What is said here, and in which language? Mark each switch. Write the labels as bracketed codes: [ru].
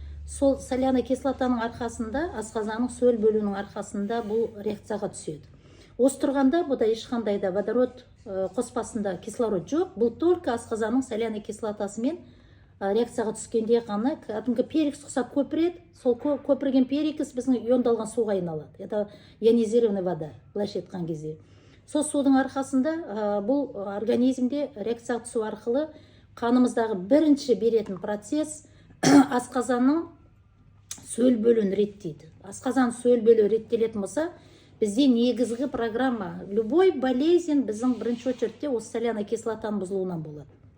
[kk] Сол соляная кислотаның арқасында, асқазанның сөл бөлуінің арқасында бұл реакцияға түседі. Осы тұрғанда бұда ешқандай да водород қоспасында кислород жоқ, бұл [ru] только [kk] асқазанның соляная кислотасымен реакцияға түскенде ғана кәдімгі перекс ұқсап көпіреді, сол көпірген перекс біздің иондалған суға айналады. [ru] Это ионизированная вода, [kk] былайша айтқан кезде. Сол судың арқасында бұл организмде реакцияға түсу арқылы қанымыздағы бірінші беретін процесс асқазанның сөл бөлуін реттейді. Асқазан сөл бөлу реттелетін болса, бізде негізгі программа [ru] любой болезнь [kk] біздің бірінші очередте осы соляная кислотаның бұзылуынан болады.